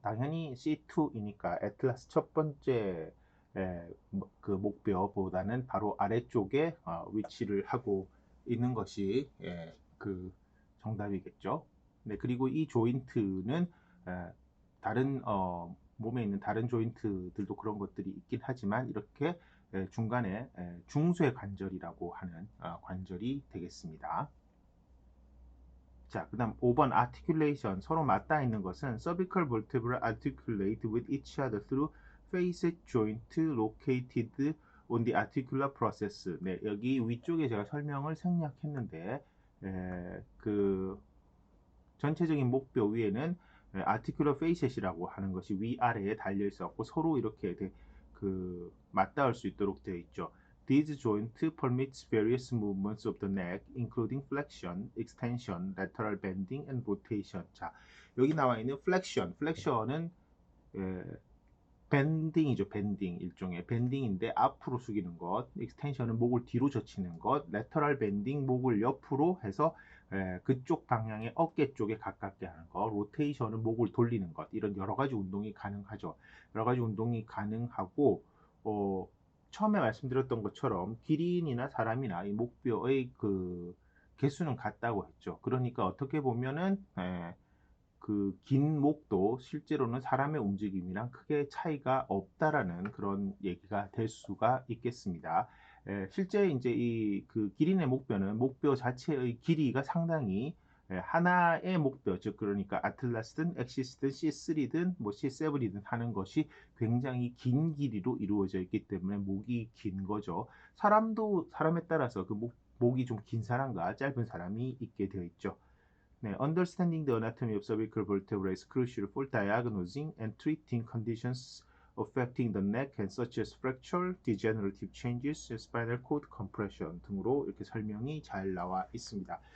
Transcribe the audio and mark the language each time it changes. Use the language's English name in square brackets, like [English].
[Korean] 당연히 C2이니까 애틀라스 첫 번째 그 목표보다는 바로 아래쪽에 위치를 하고 있는 것이 그 정답이겠죠. 네, 그리고 이 조인트는 다른 몸에 있는 다른 조인트들도 그런 것들이 있긴 하지만 이렇게 중간에 중쇄 관절이라고 하는 관절이 되겠습니다. 자, 그 다음 5번 articulation 서로 맞닿아 있는 것은 [English] cervical vertebrae articulate with each other through facet joint located on the articular process. [Korean] 네, 여기 위쪽에 제가 설명을 생략했는데 그 전체적인 목뼈 위에는 articular facet이라고 하는 것이 위아래에 달려 있었고 서로 이렇게 그 맞닿을 수 있도록 되어 있죠. [English] These joint permits various movements of the neck, including flexion, extension, lateral bending, and rotation. [Korean] 자, 여기 나와 있는 flexion은 밴딩이죠. 밴딩 일종의 밴딩인데 앞으로 숙이는 것, 익스텐션은 목을 뒤로 젖히는 것, 레터럴 밴딩 목을 옆으로 해서 그쪽 방향의 어깨 쪽에 가깝게 하는 것, 로테이션은 목을 돌리는 것, 이런 여러 가지 운동이 가능하죠. 여러 가지 운동이 가능하고 처음에 말씀드렸던 것처럼 기린이나 사람이나 이 목뼈의 그 개수는 같다고 했죠. 그러니까 어떻게 보면은 그 긴 목도 실제로는 사람의 움직임이랑 크게 차이가 없다라는 그런 얘기가 될 수가 있겠습니다. 실제 이제 이 그 기린의 목뼈는 목뼈 자체의 길이가 상당히 하나의 목뼈, 즉 그러니까 아틀라스든 엑시스든 C3든 뭐 C7이든 하는 것이 굉장히 긴 길이로 이루어져 있기 때문에 목이 긴 거죠. 사람도 사람에 따라서 그 목이 좀 긴 사람과 짧은 사람이 있게 되어 있죠. [English] 네, understanding the anatomy of cervical vertebrae is crucial for diagnosing and treating conditions affecting the neck, and such as fracture, degenerative changes, spinal cord compression [Korean] 등으로 이렇게 설명이 잘 나와 있습니다.